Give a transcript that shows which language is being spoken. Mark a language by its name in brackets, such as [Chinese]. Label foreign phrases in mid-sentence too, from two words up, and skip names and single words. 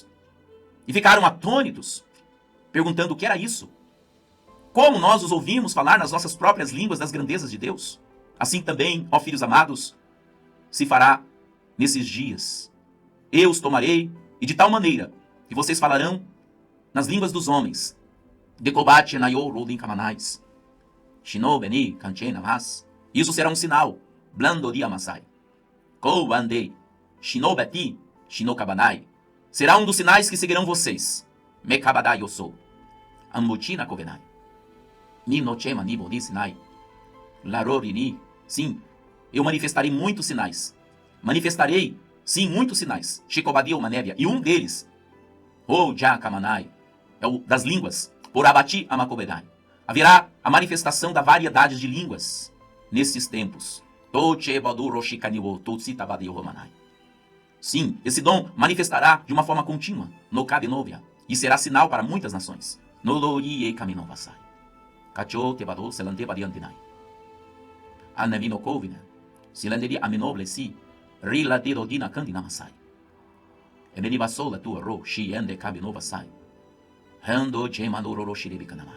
[Portuguese] E ficaram atônitos, perguntando o que era isso. Como nós os ouvimos falar nas nossas próprias línguas das grandezas de Deus? Assim também, ó filhos amados, se fará nesses dias. Eu os tomarei, e de tal maneira que vocês falarão nas línguas dos homens. Dekobate nayo rolin kamanais. Shinobeni kanchena mas. Isso será um sinal. Blando diamasai. Koubandei. Shinobeti. Shinokabanai. Será um dos sinais que seguirão vocês. Mekabadai eu sou. Ambutina kovenai. Ninochema nibodisinai. Larorini. Sim, eu manifestarei muitos sinais. Manifestarei, sim, muitos sinais. Shikobadio manévia. E um deles, o Jakamanai, é o das línguas. Por abati amakobenai. Haverá a manifestação da variedade de línguas nesses tempos. Sim, esse dom manifestará de uma forma contínua, no Kabenovia, e será sinal para muitas nações. Nolorie kaminovasai. Kacho tebado selante badiantinai. Anavino kovina. Silanderi aminoblesi. Rila dedodina candinamasai. Emenibasola tua ro shiende kabinovasai. Hando gemanoro shiribikanamai.